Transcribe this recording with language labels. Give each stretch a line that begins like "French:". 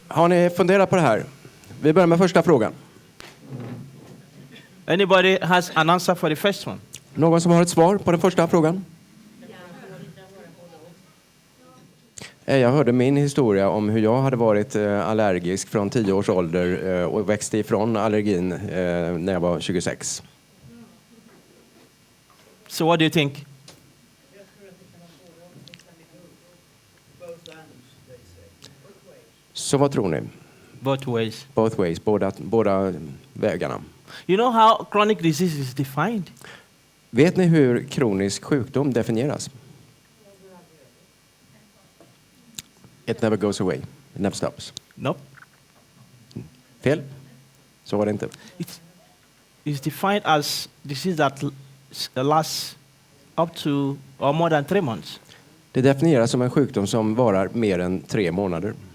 Swedish: Har ni funderat på det här? Vi börjar med första frågan.
English: Anybody has an answer for the first one?
Swedish: Någon som har ett svar på den första frågan? Jag hörde min historia om hur jag hade varit allergisk från 10 års ålder och växte ifrån allergin när jag var 26.
English: So what do you think?
Swedish: Så vad tror ni?
English: Both ways. Both ways,
Swedish: båda vägarna.
English: You know how chronic disease is defined?
Swedish: Vet ni hur kronisk sjukdom definieras?
English: It never goes away. It never stops. Nope.
Swedish: Fel? Så var det inte.
English: It's defined as disease that lasts up to or more than 3 months.
Swedish: Det definieras som en sjukdom som varar mer än 3 månader.